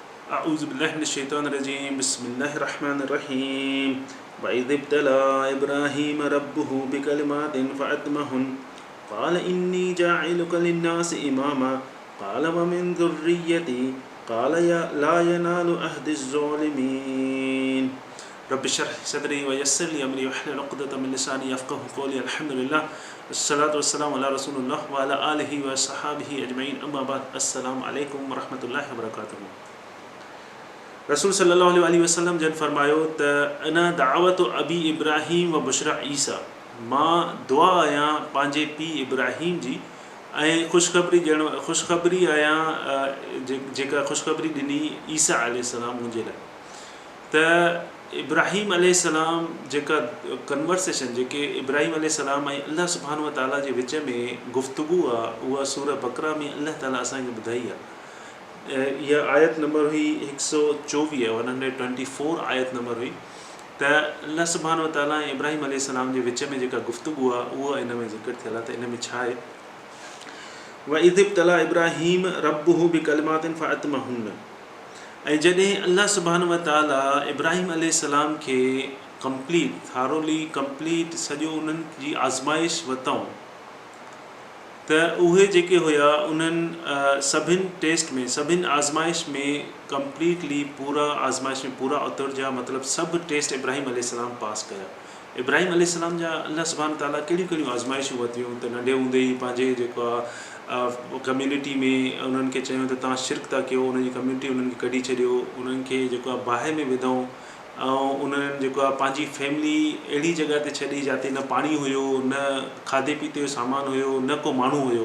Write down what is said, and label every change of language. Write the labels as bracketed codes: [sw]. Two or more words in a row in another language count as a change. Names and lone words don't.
[ar] أعوذ بالله من الشيطان الرجيم بسم الله الرحمن الرحيم وإذ ابتلى إبراهيم ربه بكلمات فأتمهن قال إني جاعلك للناس إماما قال ومن ذريتي قال لا ينال عهدي الظالمين رب اشرح لي صدري ويسر لي أمري واحلل عقدة من لساني يفقهوا قولي الحمد لله والصلاة والسلام على رسول الله وعلى آله وصحابه أجمعين أما بعد السلام عليكم ورحمة الله وبركاته. [sd] रसूल [ar] صلى الله عليه وسلم [sd] जन फरमायो त [ar] أنا دعوة أبي إبراهيم وبشرى عيسى, [sd] मां दुआ आहियां पंहिंजे पीउ इब्राहीम जी ऐं ख़ुशख़बरी आहियां जेका ख़ुशख़बरी ॾिनी ईसा अलैहिस्सलाम मुंहिंजे लाइ। त इब्राहीम अलैहिस्सलाम जेका कन्वर्सेशन जेके इब्राहीम अलैहिस्सलाम ऐं अल्लाह [ar] سبحانه وتعالى [sd] जे विच में गुफ़्तगू आहे उहा सूरह बक़रा में अल्लाह ताला असांखे ॿुधाई आहे। [hi] यह आयत नंबर हुई [sd] 124 आयत नंबर हुई त अल्लाह [ar] سبحانه وتعالى [sd] ऐं इब्राहीम अलैहिस्सलाम जे विच में जेका गुफ़्तगू आहे उहा इन में ज़िक्र थियल आहे। त इन में छा आहे, [ar] وإذ ابتلى إبراهيم ربه بكلمات فأتمهن, [sd] ऐं जॾहिं अल्लाह [ar] سبحانه وتعالى [sd] इब्राहीम अलैहिस्सलाम खे कंप्लीट सॼो उन्हनि जी आज़माइश वरितऊं त उहे जेके हुया उन्हनि सभिनि टेस्ट में सभिनि आज़माइश में कंप्लीटली पूरा आज़माइश में पूरा उतरजा, मतिलबु सभु टेस्ट इब्राहीम अलैहिस्सलाम पास कया। इब्राहीम अलैहिस्सलाम जा अल्लाह [ar] سبحانه وتعالى [sd] कहिड़ियूं कहिड़ियूं आज़माइशूं वरितियूं त नंढे हूंदे ई पंहिंजे जेको आहे कम्यूनिटी में उन्हनि खे चयूं त तव्हां शिरक था कयो, उन्हनि जी कम्यूनिटी उन्हनि खे कढी छॾियो, उन्हनि खे जेको आहे बाहि में विधऊं ऐं उन्हनि जेको आहे पंहिंजी फैमिली अहिड़ी जॻह ते छॾी जिते न पाणी हुयो, न खाधे पीते जो सामान हुयो, न को माण्हू हुयो।